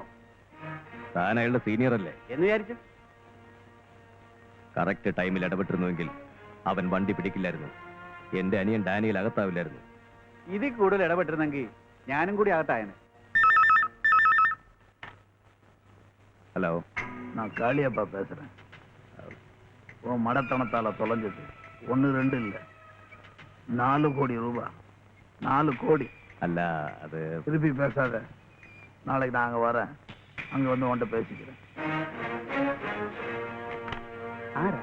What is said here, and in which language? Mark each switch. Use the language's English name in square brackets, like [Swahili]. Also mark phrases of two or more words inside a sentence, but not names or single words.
[Malayalam] താൻ അയാളുടെ സീനിയർ അല്ലേ എന്ന് വിചാരിച്ചു. കറക്റ്റ് ടൈമിൽ ഇടപെട്ടിരുന്നുവെങ്കിൽ അവൻ വണ്ടി പിടിക്കില്ലായിരുന്നു. എന്റെ അനിയൻ ഡാനിയിൽ അകത്താവില്ലായിരുന്നു. ഇതിൽ കൂടുതൽ ഇടപെട്ടിരുന്നെങ്കിൽ ഞാനും കൂടി അകത്തായനെ. ഹലോ, [Tamil] நான் காளியப்பா பேசுறேன். உன் மடத்தனத்தால தொலைஞ்சது 1 2 இல்ல, 4 கோடி ரூபாய். 4 கோடி. [Malayalam] അല്ല അത് [Tamil] திருப்பி பேசாத. நாளைக்கு நான் அங்க வரேன். அங்க வந்து உன்கிட்ட பேசிக்கிறேன். [Malayalam] ആരാ?